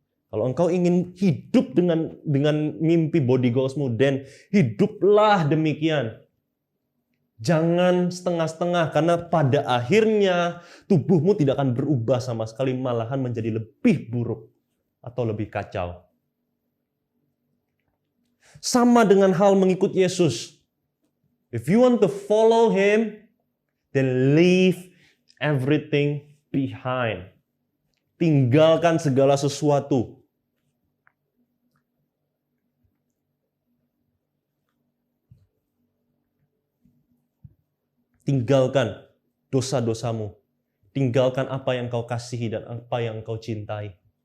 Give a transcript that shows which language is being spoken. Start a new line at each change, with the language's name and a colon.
Indonesian: Kalau engkau ingin hidup dengan mimpi body goalsmu, dan hiduplah demikian. Jangan setengah-setengah, karena pada akhirnya tubuhmu tidak akan berubah sama sekali, malahan menjadi lebih buruk atau lebih kacau. Sama dengan hal mengikut Yesus.
English: If you want to follow Him, then leave everything behind.
Indonesian: Tinggalkan segala sesuatu. Tinggalkan dosa-dosamu. Tinggalkan apa yang kau kasihi dan apa yang kau cintai.